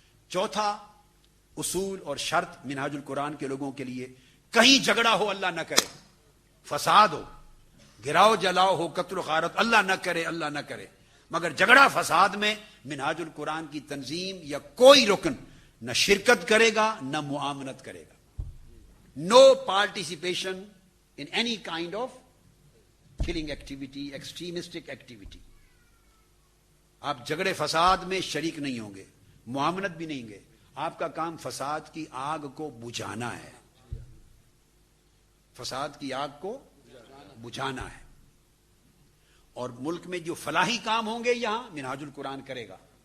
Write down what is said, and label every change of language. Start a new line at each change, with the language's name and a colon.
Urdu: چوتھا اصول اور شرط منہاج القرآن کے لوگوں کے لیے, کہیں جھگڑا ہو اللہ نہ کرے, فساد ہو, گراؤ جلاؤ ہو, قتل و غارت اللہ نہ کرے, اللہ نہ کرے, مگر جھگڑا فساد میں منہاج القرآن کی تنظیم یا کوئی رکن نہ شرکت کرے گا نہ معاونت کرے گا.
English: No participation in any kind of killing activity, extremistic activity.
Urdu: آپ جھگڑے فساد میں شریک نہیں ہوں گے, معاونت بھی نہیں گے. آپ کا کام فساد کی آگ کو بجھانا ہے, فساد کی آگ کو بجھانا ہے. اور ملک میں جو فلاحی کام ہوں گے یہاں منہاج القرآن کرے گا.